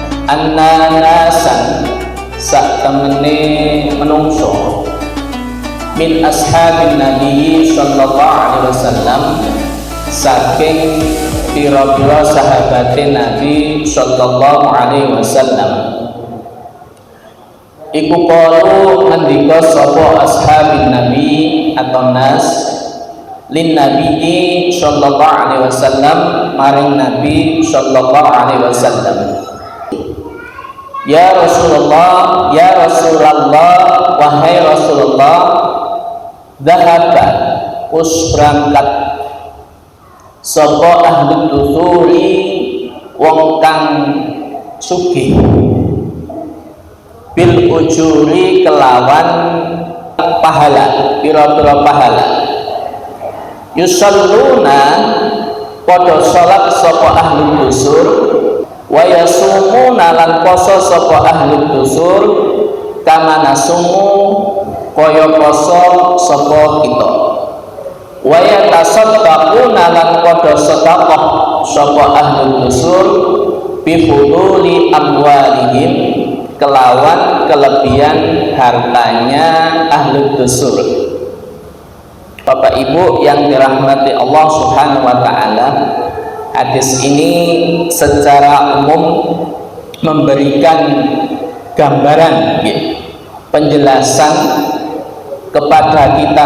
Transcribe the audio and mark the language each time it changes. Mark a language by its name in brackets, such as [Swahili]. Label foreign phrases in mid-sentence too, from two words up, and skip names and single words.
[Arabic] أن ناسا [Javanese] sak temene menungso [Arabic] من أصحاب النبي صلى الله عليه وسلم [Javanese] saking pira-pira [Arabic] صحابة النبي صلى الله عليه وسلم [Javanese] iku qalu ngendika sapa [Arabic] أصحاب النبي [Javanese] atau [Arabic] ناس للنبي صلى الله عليه وسلم [Javanese] maring [Arabic] النبي صلى الله عليه وسلم يا رسول الله، يا رسول الله, [Javanese] wahai Rasulullah, dhahaba us berangkat sapa [Arabic] أهل الدثور [Javanese] wong kang sugih [Arabic] بالأجور [Javanese] kelawan pahala, pira-pira pahala. Yusalluna padha salat sapa [Arabic] أهل الدثور ويصومون [Javanese] lan poso sapa [Arabic] أهل الدثور كما نصوم [Javanese] kaya poso sapa kita. [Arabic] ويتصدقون [Javanese] lan padha sedekah sapa [Arabic] أهل الدثور بفضول أموالهم [Javanese] kelawan kelebihan hartanya [Arabic] أهل الدثور. [Indonesian] Bapak Ibu yang dirahmati [Arabic] الله سبحانه وتعالى, [Indonesian] hadis ini secara umum memberikan gambaran, penjelasan kepada kita